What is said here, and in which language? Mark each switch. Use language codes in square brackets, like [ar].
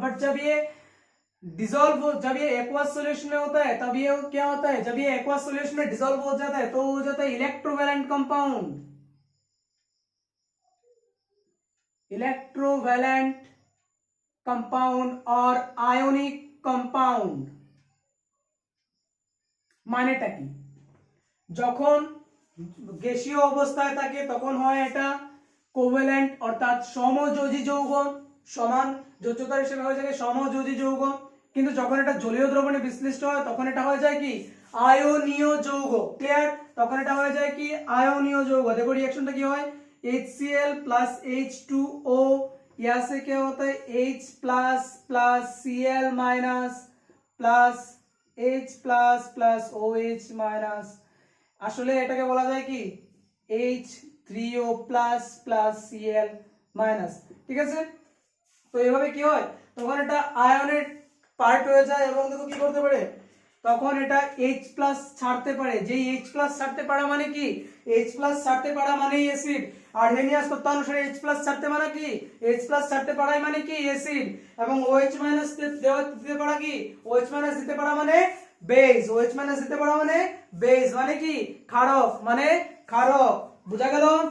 [hi] But जब ये dissolve हो, जब ये एक्वस सॉल्यूशन में होता है तब ये क्या होता है, जब ये एक्वस सॉल्यूशन में डिसॉल्व हो जाता है तो हो जाता है इलेक्ट्रोवैलेंट कंपाउंड, इलेक्ट्रोवैलेंट कंपाउंड और आयोनिक कंपाउंड। [bn] মানেটা কি, যখন গ্যাসীয় অবস্থায় থাকে তখন হয় এটা কোভ্যালেন্ট অর্থাৎ সমযোজী যৌগ, সমান যোজ্যতার হিসেবে হয়ে যায় সমযোজী যৌগ, কিন্তু যখন এটা জলীয় দ্রবণে বিশ্লিষ্ট হয় তখন এটা হয়ে যায় কি আয়নীয় যৌগ, ক্লিয়ার, তখন এটা হয়ে যায় কি আয়নীয় যৌগ। দেখো রিঅ্যাকশনটা কি হয়, HCl plus H2O [hi] यहाँ से क्या होता है H plus plus Cl minus plus H plus plus OH minus, [bn] আসলে এটাকে বলা যায় কি H3O plus plus Cl minus, ঠিক আছে। তো এভাবে কি হয় তখন এটা আয়নের পার্ট হয়ে যায় এবং দেখো কি করতে পারে তখন এটা H প্লাস ছাড়তে পারে, যেই H প্লাস ছাড়তে পারা মানে কি H প্লাস ছাড়তে পারা মানেই অ্যাসিড, আর্হেনিয়াস তত্ত্বানুসারে H প্লাস ছাড়তে মানে কি H প্লাস ছাড়তে পারাই মানে কি অ্যাসিড, এবং OH মাইনাস দিতে পারা কি OH মাইনাস দিতে পারা মানে বেস, OH মাইনাস দিতে পারা মানে বেস মানে কি ক্ষারক, মানে ক্ষারক। বুঝা গেল?